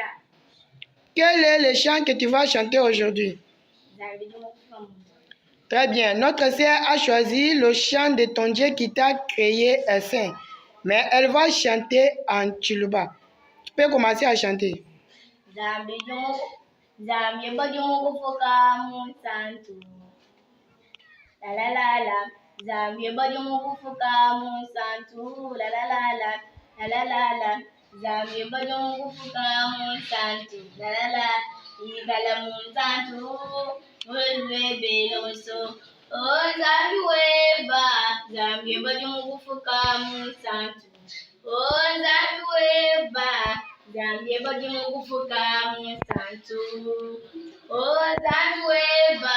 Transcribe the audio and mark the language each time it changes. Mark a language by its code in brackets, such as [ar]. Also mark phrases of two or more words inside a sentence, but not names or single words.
[fr] Quel est le chant que tu vas chanter aujourd'hui? Très bien. Notre sœur a choisi le chant de ton Dieu qui t'a créé un saint. Mais elle va chanter en Tchuluba. Tu peux commencer à chanter. [lua] Zambie bojumu kufuka musantu. La la la la. Zambie bojumu kufuka musantu. La la la la. La la la la. Zambie bojumu kufuka musantu. La la la. Igala musantu. Mulwe beloso. Oh Zambie weba. Zambie bojumu kufuka musantu. Oh Zambie weba. Zambie bojumu kufuka musantu. Oh Zambie weba.